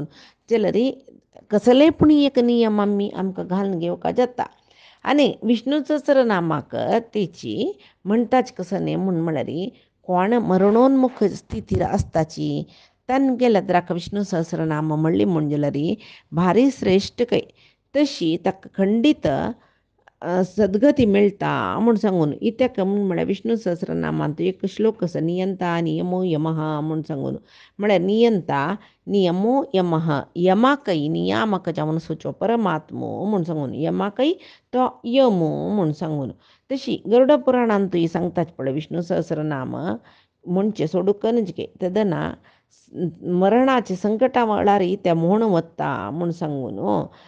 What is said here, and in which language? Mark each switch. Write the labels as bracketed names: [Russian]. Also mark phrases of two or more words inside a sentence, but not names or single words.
[Konkani] जाल्यार कसलेय पुणी एक नियम आमकां घालून घेवका जाता आनी विष्णू सहस्रनामाक तेची म्हणटाच कसं न्ही म्हूण म्हळ्यार कोण मरणोन्मुख स्थितीर आसताची तांगेल्या विष्णू सहस्रनाम म्हणली म्हूण जाल्यार भारी श्रेश्ठ कय तशी ताका खंडीत सद्गती मेळटा म्हूण सांगून इत्याक म्हूण म्हळ्यार विष्णू सहस्रनामांत एक श्लोक आसा [Sanskrit] नियंता नियमो यमः [Konkani] म्हूण सांगून म्हळ्यार [Sanskrit] नियंता नियमो यमः [Konkani] यमाकय नियामक जावन सुचो परमात्मो म्हूण सांगून यमाकय तो यमो म्हूण सांगून तशी गरुड पुराणांतूय सांगतात पळय विष्णू सहस्रनाम म्हणचे सोडूंक नजके तेदना मरणाचे संकटा वेळार ते म्हूण वता म्हूण सांगून